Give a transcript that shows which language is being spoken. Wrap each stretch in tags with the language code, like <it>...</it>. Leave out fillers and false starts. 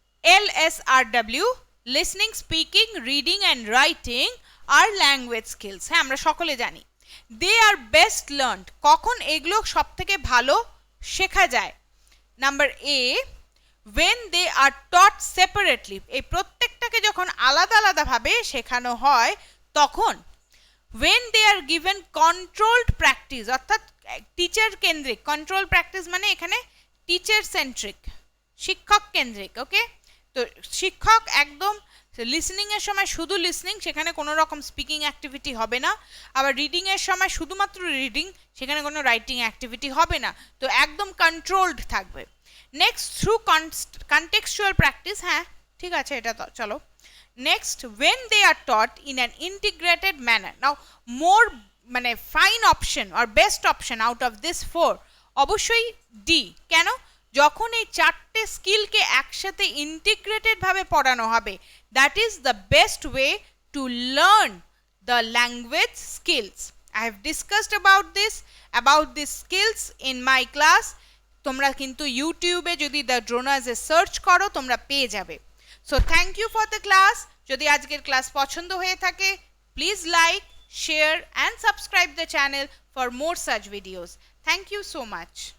<en>LSRW, listening, speaking, reading and writing are language skills.</en> <bn>হ্যাঁ, আমরা সকলে জানি।</bn> <en>they are best learned,</en> <bn>কখন এগুলো সব থেকে ভালো শেখা যায়? Number A,</bn> <en>when they are taught separately,</en> <bn>এই প্রত্যেকটাকে যখন আলাদা আলাদাভাবে শেখানো হয় তখন।</bn> <en>when they are given controlled practice,</en> <bn>অর্থাৎ টিচার কেন্দ্রিক। কন্ট্রোল প্র্যাকটিস মানে এখানে টিচার সেন্ট্রিক, শিক্ষক কেন্দ্রিক। ওকে, তো শিক্ষক একদম লিসনিং এর সময় শুধু লিসনিং, সেখানে কোনো রকম স্পিকিং অ্যাক্টিভিটি হবে না। আবার রিডিং এর সময় শুধুমাত্র রিডিং, সেখানে কোনো রাইটিং অ্যাক্টিভিটি হবে না। তো একদম কন্ট্রোলড থাকবে।</bn> <en>Next, through contextual practice.</en> <bn>হ্যাঁ ঠিক আছে, এটা তো চলো।</bn> <en>Next, when they are taught in an integrated manner. Now more মানে fine option আর best option out of this 4</en> <bn>অবশ্যই ডি। কেন? যখন এই চারটে স্কিলকে একসাথে ইন্টিগ্রেটেড ভাবে পড়ানো হবে,</bn> <en>That is the best way to learn the language skills. I have discussed about this skills in my class.</en> <bn>তোমরা কিন্তু ইউটিউবে যদি দ্য ড্রোনার্সে সার্চ করো তোমরা পেয়ে যাবে।</bn> <en>So thank you for the class.</en> <bn>যদি আজকের ক্লাস পছন্দ হয়ে থাকে, please like,</bn> <en>share and subscribe the channel for more such videos. Thank you so much.</en>